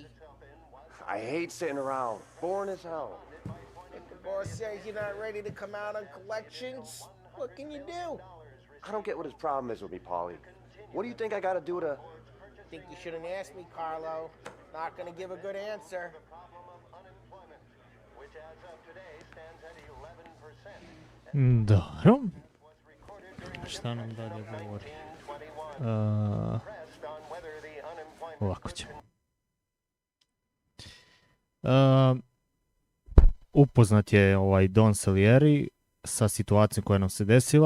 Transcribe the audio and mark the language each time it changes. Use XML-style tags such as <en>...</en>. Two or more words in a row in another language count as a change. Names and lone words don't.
<en>I hate sitting around. Boring as hell. If the boss says you're not ready to come out on collections, what can you do? I don't get what his problem is with me, Paulie. What do you think I gotta do to... Think you shouldn't ask me, Carlo. Not gonna give a good answer.</en> <sr>Dobro. Šta nam dalje govori? Ovako ćemo. Upoznat je ovaj Don Salieri sa situacijom koja nam se desila.</sr>